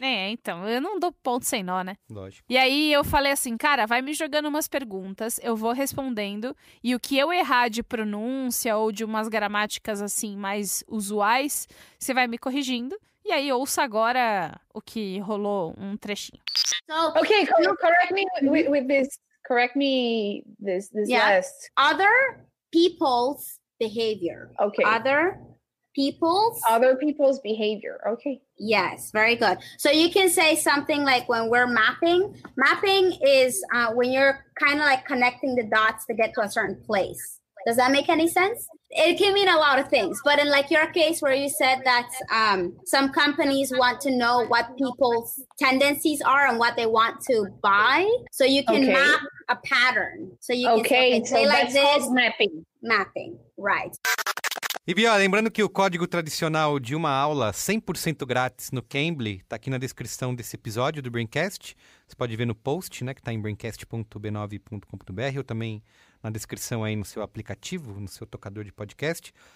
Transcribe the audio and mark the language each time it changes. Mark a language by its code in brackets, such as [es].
[pt] Então, eu não dou ponto sem nó, né? Lógico. E aí eu falei assim, cara, vai me jogando umas perguntas, eu vou respondendo, e o que eu errar de pronúncia ou de umas gramáticas assim mais usuais, você vai me corrigindo. E aí ouça agora o que rolou um trechinho. [en] Okay, correct me with this. Correct me this last. Other people's behavior. Okay. Other people's behavior. Okay. Yes, very good. So you can say something like when we're mapping. Mapping is when you're kind of like connecting the dots to get to a certain place. Does that make any sense? It can mean a lot of things, but in like your case where you said that some companies want to know what people's tendencies are and what they want to buy, so you can map a pattern. So you can say like this. Mapping. Mapping, right. [pt] E Bia, lembrando que o código tradicional de uma aula 100% grátis no Cambly tá aqui na descrição desse episódio do Braincast. Você pode ver no post, né, que tá em braincast.b9.com.br ou também na descrição aí no seu aplicativo, no seu tocador de podcast.